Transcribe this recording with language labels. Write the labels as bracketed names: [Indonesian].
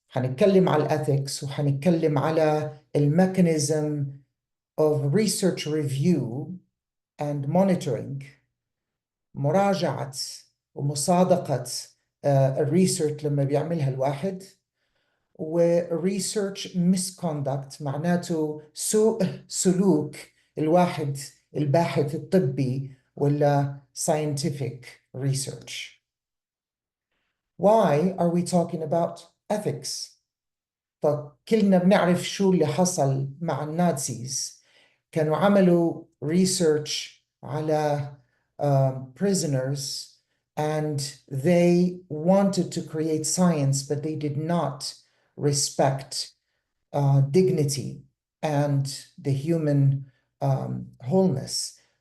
[Arabic] هنتكلم على ethics وهنتكلم على [English] mechanism of research review and monitoring, [Arabic] مراجعة ومصادقة الريسيرش لما بيعملها الواحد، و research misconduct معناته سوء سلوك الواحد الباحث الطبي ولا scientific research. [English] Why are we talking about ethics? [Arabic] فكلنا بنعرف شو اللي حصل مع النازيز. كانوا عملوا [English] research [Arabic] على [English] prisoners, and they wanted to create science, but they did not respect dignity and the human wholeness.